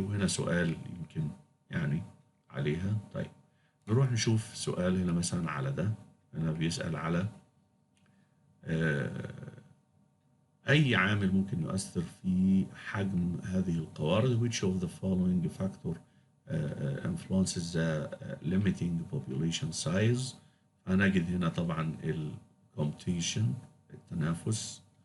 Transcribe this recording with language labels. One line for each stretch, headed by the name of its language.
Arabic: وهنا سؤال يمكن يعني عليها. طيب نروح نشوف سؤال هنا مثلا على ده. هنا بيسأل على أي عامل ممكن يؤثر في حجم هذه القوارض.
English: which of the following factor influences the limiting population size.
Arabic: هنجد هنا طبعا competition، التنافس.